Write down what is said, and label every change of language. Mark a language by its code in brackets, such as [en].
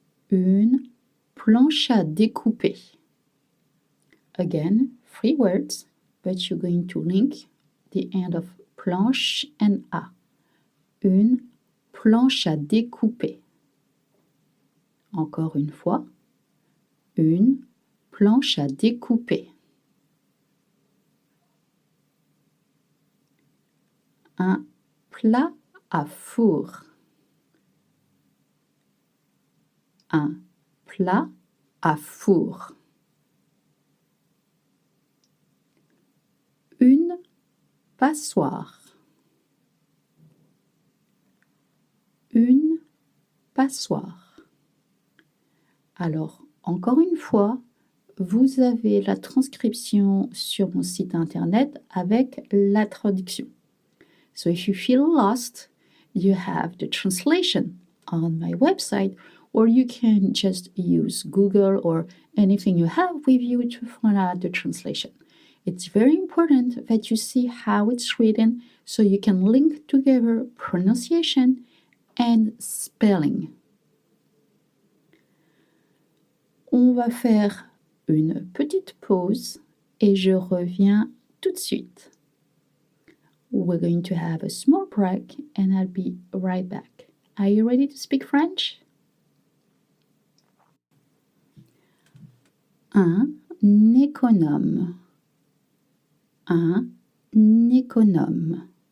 [fr] Une planche à découper. [en] Again, three words, but you're going to link the end of planche and a. [fr] Une planche à découper. Encore une fois, une planche à découper. Un plat à four. Un plat à four. Une passoire. Une passoire. Alors, encore une fois, vous avez la transcription sur mon site internet avec la traduction. [en] So if you feel lost, you have the translation on my website, or you can just use Google or anything you have with you to find out the translation. It's very important that you see how it's written so you can link together pronunciation and spelling. [fr] On va faire une petite pause et je reviens tout de suite. [en] We're going to have a small break and I'll be right back. Are you ready to speak French? [fr] Un économe. Un économe.